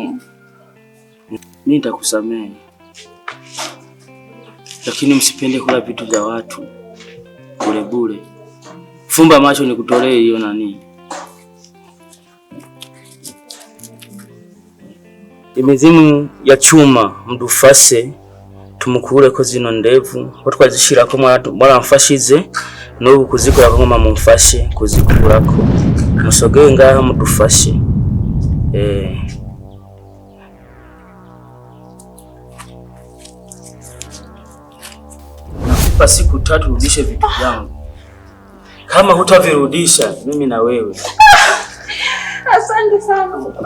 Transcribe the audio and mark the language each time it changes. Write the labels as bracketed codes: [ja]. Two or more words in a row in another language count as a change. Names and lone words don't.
[sw] Mimi nitakusamehe. Lakini msipende kula vitu vya watu bure bure. Fumba macho nikutolee hiyo nani. [rw] Imizimu ya chuma mdufase tumukure ko zino ndevu twazishirako mwana mfashize n'ubu kuzikora ko mama mumfashe kuzikurako musogeye ngaha mudufashe. [sw] Nakupa siku 3 rudishe vitu vyangu. Kama hutavirudisha mimi na wewe. Asante sana.